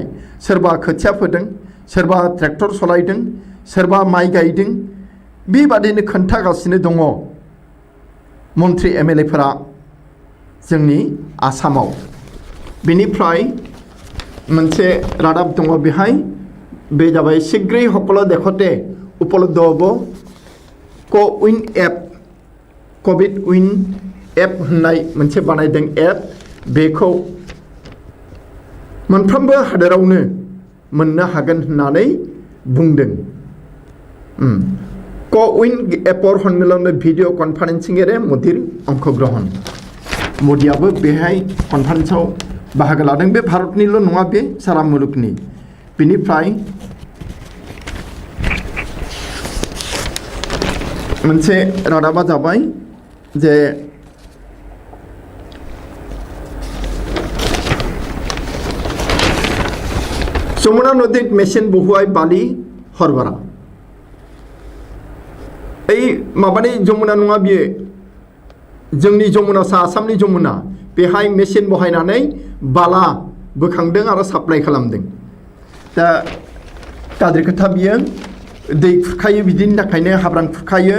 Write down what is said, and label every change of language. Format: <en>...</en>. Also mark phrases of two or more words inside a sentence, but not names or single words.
<brx>सोरबा खोथिया फोदों, सोरबा ट्रेक्टर सलायदों, सोरबा माइ गायदों, बेबादिनो खोन्थागासिनो दङ मन्त्री MLAफोरा जोंनि आसामाव। बेनिफ्राय मोनसे रादाब दङ बेहाय, बे जाबाय शीघ्रै</brx> <as>সকলো দেশতে উপলব্ধ হ'ব</as> <brx>क'विन एप। कभिड विन एप होननाय मोनसे बानायदों एप। बेखौ मोनफ्रोमबो हादोरावनो मोननो हागोन होननानै बुंदों।</brx> <as>ক'ভিন এপৰ সন্মেলনে ভিডিঅ' কনফাৰেন্সিঙেৰে মোদীৰ অংশগ্ৰহণ।</as> <brx>मोदीयाबो बेहाय कनफारेन्सआव बाहागो लादों। बे भारतनिल' नङा, बे सारा मुलुगनि। बिनिफ्राय मोनसे रादाबा जाबाय जे</brx> <as>যমুনা নদীত মেচিন বহুৱাই বালি সৰবৰাহ।</as> <brx>এই माबानि যমুনা नङा बियो, जोंनि যমুনাसा आसामनि যমুना। बेहाय मेचिन बहायनानै बाला बोखांदों आरो साप्लाइ खालामदों। दा गाज्रि खोथा बियो। दै खुरखायो, बिदिनि थाखायनो हाब्रां खुरखायो।</brx>